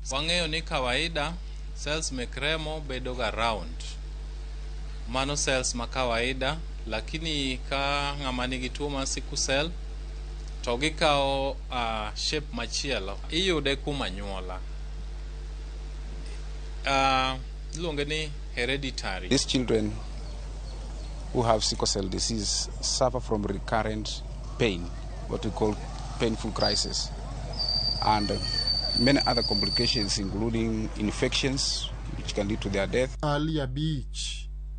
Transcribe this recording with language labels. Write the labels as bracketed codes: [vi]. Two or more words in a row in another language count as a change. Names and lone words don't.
[luo] Wang'eyo ni kawaida cells mek remo bedo ga round, mano cells ma kawaida, lakini ka ng'ama nigi tuo mar [en] sickle cell [luo] to gikawo shape machielo, iyude kuma nyuola. [en] Hereditary. These children who have sickle cell disease suffer from recurrent pain, what we call painful crisis, and many other complications including infections which can lead to their death.